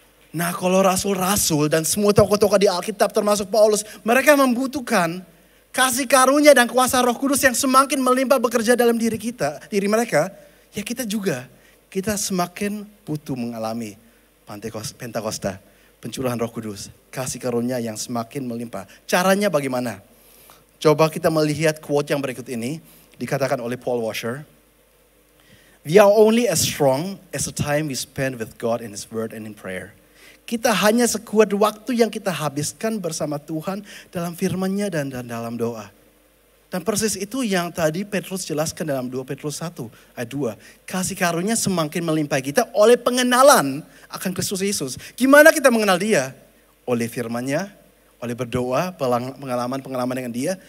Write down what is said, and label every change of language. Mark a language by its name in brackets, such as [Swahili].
[Indonesian] Nah kalau rasul-rasul dan semua tokoh-tokoh di Alkitab termasuk Paulus, mereka membutuhkan kasih karunia dan kuasa Roh Kudus yang semakin melimpah bekerja dalam diri mereka. Ya kita juga, kita semakin butuh mengalami Pentakosta, pencurahan Roh Kudus, kasih karunia yang semakin melimpah. Caranya bagaimana? Coba kita melihat quote yang berikut ini. Dikatakan oleh Paul Washer. [English] We are only as strong as the time we spend with God in His Word and in prayer. [Indonesian] Kita hanya sekuat waktu yang kita habiskan bersama Tuhan dalam firman-Nya dan dalam doa. Dan persis itu yang tadi Petrus jelaskan dalam 2 Petrus 1 ayat 2. Kasih karunia semakin melimpah kita oleh pengenalan akan Kristus Yesus. Gimana kita mengenal dia? Oleh firman-Nya, oleh berdoa, pengalaman-pengalaman dengan dia.